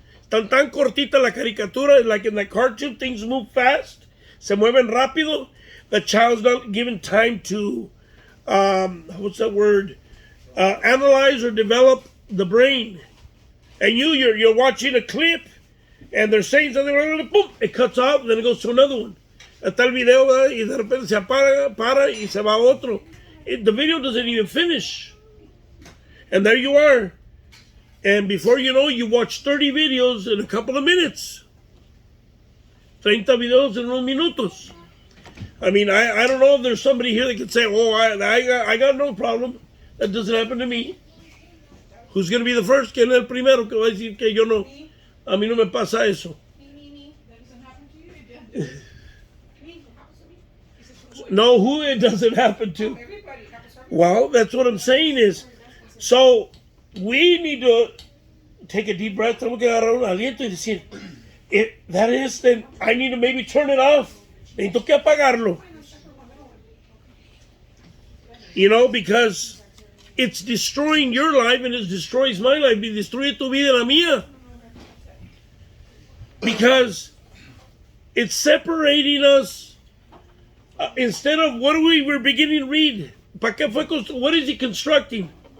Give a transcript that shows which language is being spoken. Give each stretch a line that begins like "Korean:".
Spanish: Tan cortita la caricatura,
English: like in the cartoon, things move fast,
Spanish: se mueven rápido.
English: The child's not given time to, what's that word? Analyze or develop the brain. And you're watching a clip, and they're saying something, boom, it cuts off, and then it goes to another one.
Spanish: Está el video, y de repente se apaga, para, y se va a otro.
English: The video doesn't even finish. And there you are. And before you know, you watch 30 videos in a couple of minutes.
Spanish: 30 videos en unos minutos.
English: I mean, I don't know if there's somebody here that can say, oh, I got no problem. That doesn't happen to me. Who's going to be the first?
Spanish: ¿Quién es el primero que va a decir que yo no? A mí no me pasa eso.
English: Me. That doesn't happen to you? It doesn't. Me, it happens to me. No, who it doesn't happen to? Everybody happens to me. Well, that's what I'm saying is, so we need to take a deep breath.
Spanish: Tenemos que agarrar un aliento y decir,
English: if that is, then I need to maybe turn it off.
Spanish: Necesito que apagarlo.
English: You know, because it's destroying your life and it destroys my life.
Spanish: Y destruye tu vida y la mía.
English: Because it's separating us. Instead of what we were beginning to read.
Spanish: ¿Para qué fue
English: what is he constructing?